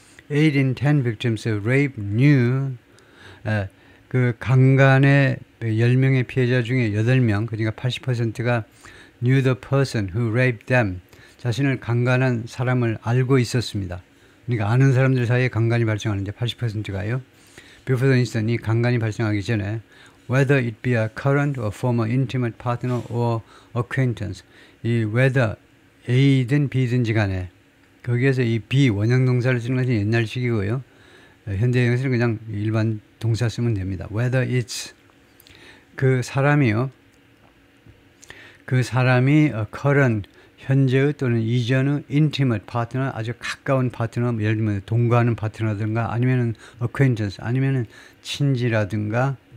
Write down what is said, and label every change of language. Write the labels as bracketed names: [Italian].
[English] 8 in 10 victims of rape knew, [Korean] 그 강간의 10명의 피해자 중에 8명, 그러니까 80%가 [English] knew the person who raped them, [Korean] 자신을 강간한 사람을 알고 있었습니다. 그러니까 아는 사람들 사이에 강간이 발생하는데 80%가요. [English] Before the incident, [Korean] 이 강간이 발생하기 전에 [English] whether it be a current or former intimate partner or acquaintance, 이 whether A든 [Korean] B든지 간에, 거기에서 이 B 원형 동사를 쓰는 것이 옛날식이고요. 현대형에서는 그냥 일반 동사 쓰면 됩니다. [English] Whether it's, [Korean] 그 사람이요, 그 사람이 [English] a current, [Korean] 현재의 또는 이전의 [English] intimate partner, [Korean] 아주 가까운 파트너, 예를 들면 동거하는 파트너든가 아니면은 acquaintance, 아니면은 친지라든가,